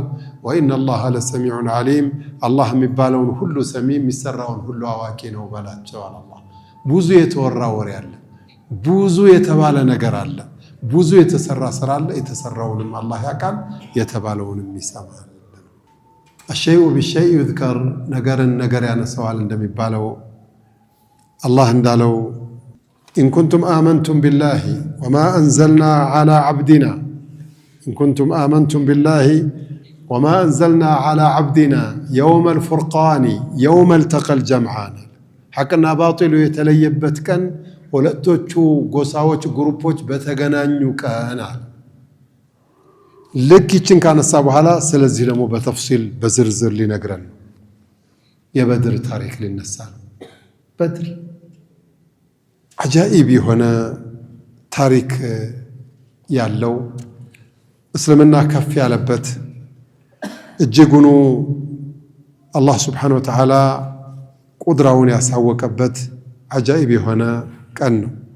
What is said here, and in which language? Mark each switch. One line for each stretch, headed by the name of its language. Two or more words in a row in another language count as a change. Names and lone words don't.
Arabic: وإن الله لسميع عليم
Amharic: አላህ የሚባለውን ሁሉ ሰሚ የሚሰራውን ሁሉ አዋቂ ነው በላቸው። አላህ ብዙ የተወራ ወሬ አለ፣ ብዙ የተባለ ነገር አለ፣ ብዙ የተሰራ ስራ አለ። የተሰራውንም አላህ ያውቃል፣ የተባለውንም ይሰማል።
Arabic: الشيء بالشيء يذكر
Amharic: ነገር ያነሳዋል እንደሚባለው አላህ እንዳለው
Arabic: إن كنتم آمنتم بالله وما أنزلنا على عبدنا إن كنتم آمنتم بالله وما أنزلنا على عبدنا يوم الفرقان يوم التقى الجمعان حقنا باطل
Amharic: የተለየበት ቀን ሁለቶቹ ጎሳዎች ግሩፖች በተገናኙ ቀን ልክ ይችን ካነሳ በኋላ ስለዚህ ደግሞ በተፍሲል በዝርዝር ሊነግረን የበድር ታሪክ ሊነሳ ነው። በድር አጃኢብ የሆነ ታሪክ ያለው እስልምና ከፍ ያለበት እጅጉኑ አላህ
Arabic: سبحانه وتعالى
Amharic: ቁድራውን ያሳወቀበት አጃኢብ የሆነ ቀን ነው።